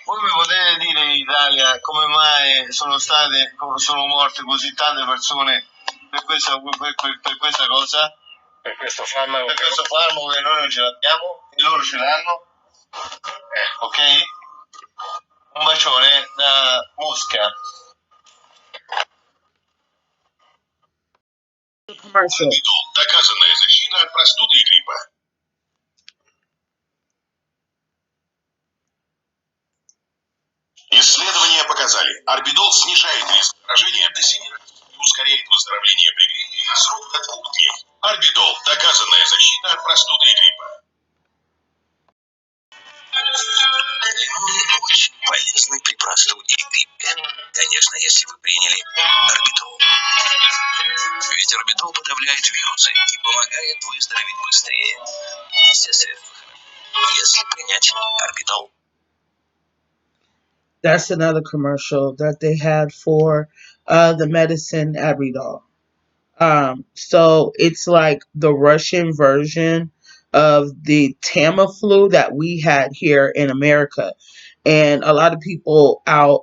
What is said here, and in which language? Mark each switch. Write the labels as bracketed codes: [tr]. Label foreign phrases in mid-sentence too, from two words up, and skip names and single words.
[it] Voi mi potete dire in Italia come mai sono morte così tante persone per questa cosa? Per questo farmaco. Per questo farmaco che noi non ce l'abbiamo e loro ce l'hanno. Ok? Un bacione da Mosca. Commercial. [ru] Доказанная защита от простуды и гриппа. Исследования показали, орбидол снижает риск заражения до 7 раз и ускоряет выздоровление при гриппе на срок до 2 дней. Орбидол – доказанная защита от простуды и гриппа. Лимоны очень полезны при простуде и гриппе. Конечно, если вы приняли орбидол. Ведь орбидол подавляет вирусы и помогает выздороветь быстрее. Все средства хороши, если принять орбидол. [en] That's another commercial that they had for the medicine Abridol. So it's like the Russian version of the Tamiflu that we had here in America, and a lot of people out.